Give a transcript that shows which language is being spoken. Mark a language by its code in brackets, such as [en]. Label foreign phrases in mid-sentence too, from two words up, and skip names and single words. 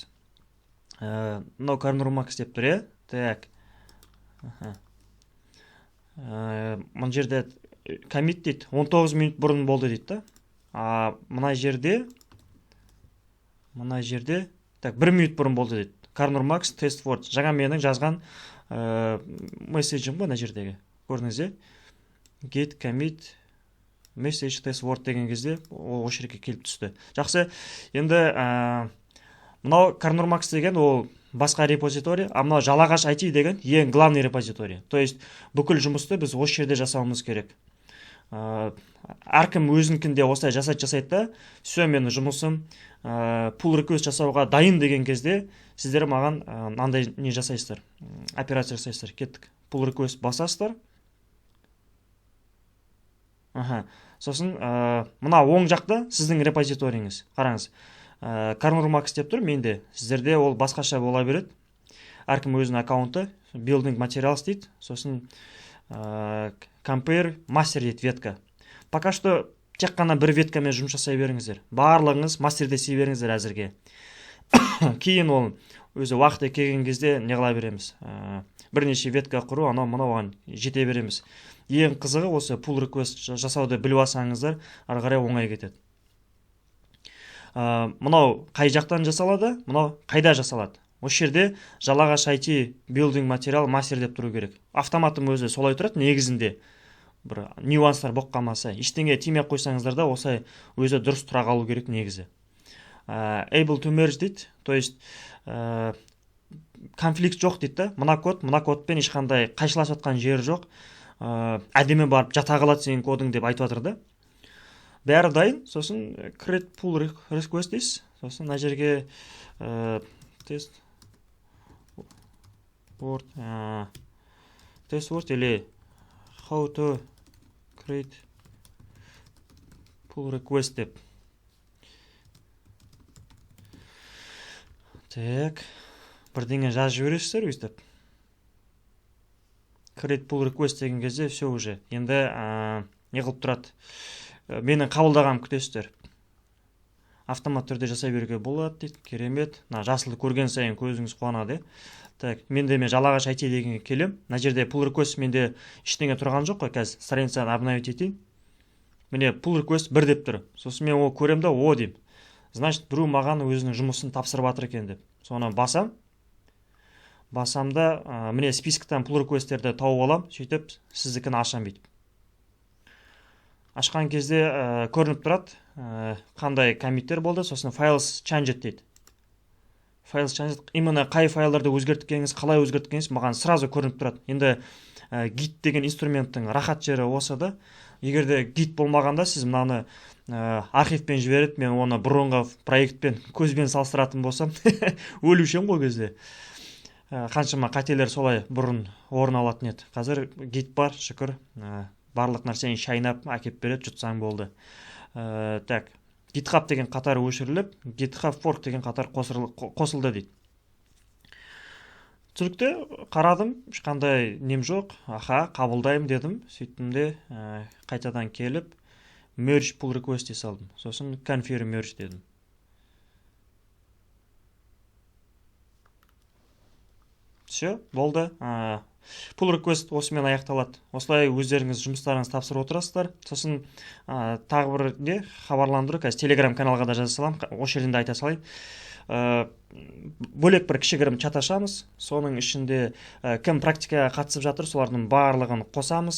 [kk] Мынау Karnurmax деп тұр, Так. Мұн жерде commit дейді, 19 минут бұрын болды дейді да. Мына жерде, так, 1 минут бұрын болды дейді. [en] Karnurmax test word. [kk] Жаңа менің жазған месседжім ғой, мына жердегі. Көрдіңіз, [en] get commit message test word [kk] деген кезде осы жерге келіп түсті. Жақсы, енді мынау Karnurmax деген ол басқа репозиторий, а мынау жалағаш IT деген ең главный репозиторий. [ru] То есть [kk] бүкіл жұмысты біз осы жерде жасауымыз керек. Әркім өзінкінде осылай жасайды да, все, менің жұмысым [en] pull request [kk] жасауға дайын деген кезде сіздер маған мынандай не жасайсыздар, операция жасайсыздар. Кеттік, [en] pull request [kk] басасыздар. Сосын мына оң жақта сіздің репозиториіңіз. Қараңыз, Karnurmax деп тұр, менде. Сіздерде ол басқаша бола береді. Әркім өзінің аккаунты, [en] building materials дейді. [kk] Сосын [en] compare master [kk] дейді ветка. [ru] Пока что [kk] тек қана бір веткамен жұмыс жасай беріңіздер. Барлығыңыз мастерде істей беріңіздер әзірге. Кейін ол өзі уақыты келген кезде не қыла береміз. Бірнеше ветка құру, анау оған жете береміз. Ең қызығы осы [en] pull request [kk] жасауды біліп алсаңыздар, ары қарай оңай кетеді. Мынау қай жақтан жасалады, мынау қайда жасалады. Осы жерде жалағаш IT building material master деп тұру керек. Автоматым өзі солай тұрады, негізінде бір нюанстар болып қалмаса. Ештеңе тимей қойсаңыздар да осылай өзі дұрыс тұра қалу керек негізі. [en] Able to merge [kk] дейді, [ru] то есть [kk] конфликт жоқ дейді. Мына кодпен ешқандай қайшыласып жатқан жері жоқ. Әдемі барып жата қалады сенің кодың деп айтып жатыр да. Бәрі дайын, сосын [en] create pull request [kk] дейсіз. Сосын мына жерге [en] test word [kk] или [en] how to create pull request [kk] деп. Так, бірдеңе жазып жібересіздер өйстіп. [en] Create pull request [kk] деген кезде [ru] все уже. [kk] Енді не қылып тұрады. Менің қабылдағанымды күтесіздер. Автомат түрде жасай беруге болады дейді. Керемет. Жасылды көрген сайын көзіңіз қуанады. Так, мен жалағаш IT дегенге келем. Мына жерде [en] pull request [kk] менде ештеңе тұрған жоқ қой, қазір страницаны обновить етейін. Міне [en] pull request [kk] 1 деп тұр. Сосын мен ол көрем да, о деймін. Значит, біреу маған өзінің жұмысын тапсырып жатыр екен деп. Соны басамда, міне списоктан [en] pull requestтерді [kk] тауып алам, сөйтіп сіздікін ашам бүйтіп. Ашқан кезде көрініп тұрады, қандай коммиттер болды, сосын [en] files changed [kk] дейді. [en] Files changed, [kk] именно қай файлдарды өзгерткеніңіз, қалай өзгерткеніңіз маған сразу көрініп тұрады. Енді git деген инструменттің рахат жері осы да. Егерде git болмағанда сіз мынаны архивпен жіберіп, мен оны бұрынғы проектпен көзбен салыстыратын болсам, өлушем ғой кезде. Қаншама қателер солай бұрын орын алатын еді. Қазір git бар, шүкір, барлық нәрсені шайнап әкеп береді, жұтсаң болды. Так, GitHub деген қатар өшіріліп, GitHub fork деген қатар қосылды дейді. Түсінікті қарадым, ешқандай нем жоқ. Қабылдаймын дедім. Сөйттім де қайтадан келіп [en] merge pull request [kk] салдым. Сосын [en] confirm merge [kk] дедім. Все, болды. [en] pull request [kk] осымен аяқталады. Осылай өздеріңіз жұмыстарыңыз тапсырып отырасыздар. Сосын тағы бір не хабарландыру, қазір Telegram каналға да жаза салам, осы жерден де айта салайын. Бөлек бір кішігірім чат ашамыз. Соның ішінде кім практикаға қатысып жатыр, солардың барлығын қосамыз.